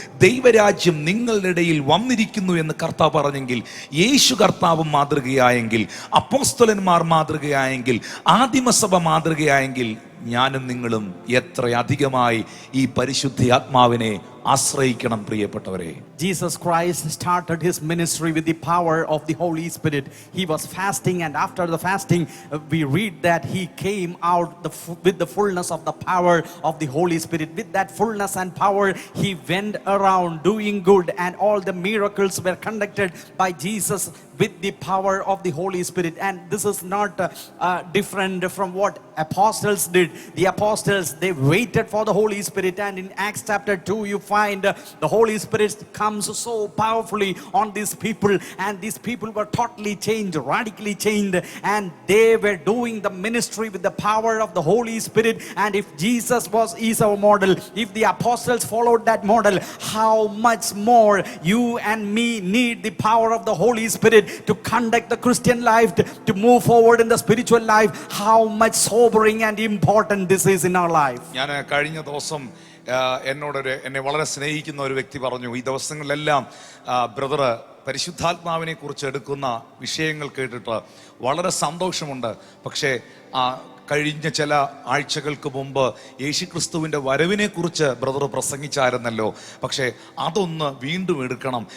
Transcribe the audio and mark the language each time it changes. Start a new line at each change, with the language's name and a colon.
Malayalam: ദൈവരാജ്യം നിങ്ങളുടെ ഇടയിൽ വന്നിരിക്കുന്നു എന്ന് കർത്താവ് പറഞ്ഞെങ്കിൽ, യേശു കർത്താവ് മാതൃകയായെങ്കിൽ, അപ്പോസ്തലന്മാർ മാതൃകയായെങ്കിൽ, ആദിമസഭ മാതൃകയായെങ്കിൽ, ഞാനും നിങ്ങളും എത്ര അധികമായി ഈ പരിശുദ്ധാത്മാവിനെ ആശ്രയിക്കണം പ്രിയപ്പെട്ടവരെ.
English: Jesus Christ started his ministry with the power of the Holy Spirit. He was fasting, and after the fasting we read that he came out with the fullness of the power of the Holy Spirit. With that fullness and power he went around doing good, and all the miracles were conducted by Jesus with the power of the Holy Spirit. And this is not different from what apostles did. The apostles, they waited for the Holy Spirit, and in Acts chapter 2 you find the Holy Spirit comes so powerfully on these people, and these people were totally changed, radically changed, and they were doing the ministry with the power of the Holy Spirit. And if Jesus is our model, if the apostles followed that model, how much more you and me need the power of the Holy Spirit to conduct the Christian life, to move forward in the spiritual life. How much sobering and important this is in our life.
Malayalam: ഞാൻ കഴിഞ്ഞ ദിവസം എന്നെ വളരെ സ്നേഹിക്കുന്ന ഒരു വ്യക്തി പറഞ്ഞു, ഈ ദിവസങ്ങളിലെല്ലാം ബ്രദർ പരിശുദ്ധാത്മാവിനെ കുറിച്ച് എടുക്കുന്ന വിഷയങ്ങൾ കേട്ടിട്ട് വളരെ സന്തോഷമുണ്ട്. പക്ഷേ കഴിഞ്ഞ ചില ആഴ്ചകൾക്ക് മുമ്പ് യേശുക്രിസ്തുവിൻ്റെ വരവിനെ കുറിച്ച് ബ്രദർ പ്രസംഗിച്ചായിരുന്നല്ലോ, പക്ഷേ അതൊന്ന് വീണ്ടും എടുക്കണം.